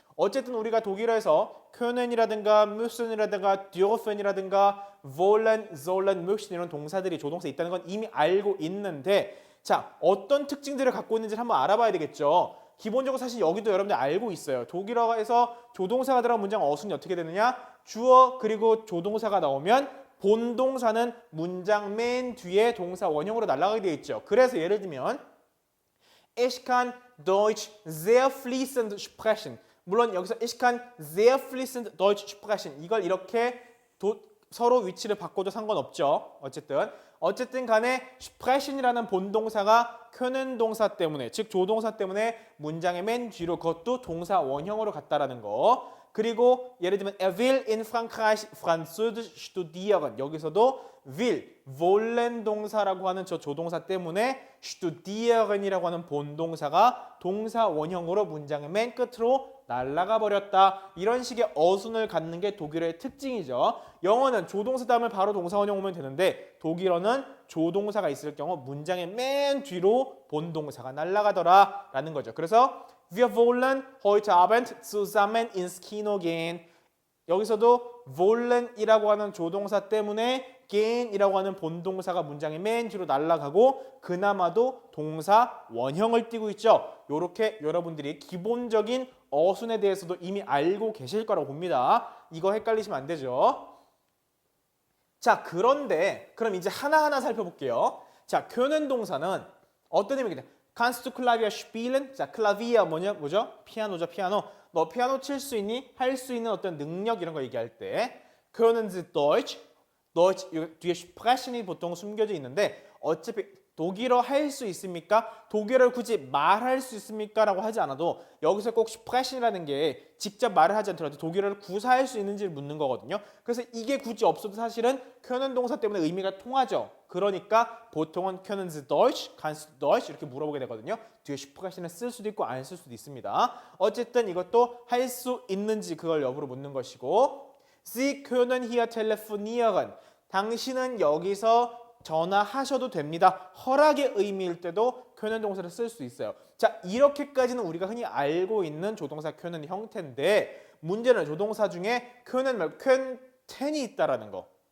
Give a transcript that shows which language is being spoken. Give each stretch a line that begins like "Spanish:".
Korean: 어쨌든 우리가 독일어에서 können이라든가 müssen이라든가 dürfen이라든가 wollen, sollen, möchten 이런 동사들이 조동사에 있다는 건 이미 알고 있는데 자, 어떤 특징들을 갖고 있는지를 한번 알아봐야 되겠죠. 기본적으로 사실 여기도 여러분들 알고 있어요. 독일어에서 조동사가 들어간 문장 어순이 어떻게 되느냐? 주어 그리고 조동사가 나오면 본동사는 문장 맨 뒤에 동사 원형으로 날아가게 되어 있죠. 그래서 예를 들면
German: Ich kann Deutsch sehr fließend sprechen.
Korean: 물론 여기서
German: Ich kann sehr fließend Deutsch sprechen.
Korean: 이걸 이렇게 서로 위치를 바꿔도 상관없죠. 어쨌든 간에 sprechen이라는 본동사가 können 동사 때문에, 즉 조동사 때문에 문장의 맨 뒤로 그것도 동사 원형으로 갔다라는 거. 그리고 예를 들면
German: er will in Frankreich Französisch studieren.
Korean: 여기서도 will, wollen 동사라고 하는 저 조동사 때문에 studieren이라고 하는 본동사가 동사 원형으로 문장의 맨 끝으로 날아가 버렸다. 이런 식의 어순을 갖는 게 독일어의 특징이죠. 영어는 조동사 다음에 바로 동사 원형 오면 되는데 독일어는 조동사가 있을 경우 문장의 맨 뒤로 본동사가 날아가더라라는 거죠. 그래서
German: Wir wollen heute Abend zusammen ins Kino gehen.
Korean: 여기서도 wollen이라고 하는 조동사 때문에 gehen이라고 하는 본동사가 문장의 맨 뒤로 날아가고 그나마도 동사 원형을 띠고 있죠. 이렇게 여러분들이 기본적인 어순에 대해서도 이미 알고 계실 거라고 봅니다. 이거 헷갈리시면 안 되죠. 자, 그런데 그럼 이제 하나하나 살펴볼게요. 자, können 동사는 어떤 의미겠냐?
German: Kannst du Klavier spielen?
Korean: 자, 클라비아 뭐죠? 피아노죠, 피아노. 너 피아노 칠 수 있니? 할 수 있는 어떤 능력 이런 거 얘기할 때
German: Können Sie Deutsch?
Korean: 뒤에 sprechen 이 보통 숨겨져 있는데 어차피 독일어 할 수 있습니까? 독일어를 굳이 말할 수 있습니까? 라고 하지 않아도 여기서 꼭 sprechen 이라는 게 직접 말을 하지 않더라도 독일어를 구사할 수 있는지를 묻는 거거든요. 그래서 이게 굳이 없어도 사실은 können 동사 때문에 의미가 통하죠. 그러니까 보통은
German: können Sie Deutsch, kannst du Deutsch
Korean: 이렇게 물어보게 되거든요. 뒤에 sprechen 을 쓸 수도 있고 안 쓸 수도 있습니다. 어쨌든 이것도 할 수 있는지 그걸 여부로 묻는 것이고
German: Sie können hier telefonieren.
Korean: 당신은 여기서 전화하셔도 됩니다. 허락의 의미일 때도 können 동사를 쓸 수 있어요. 자, 이렇게까지는 우리가 흔히 알고 있는 조동사 können 형태인데 문제는 조동사 중에 können 말고 könnten이 있다라는 거.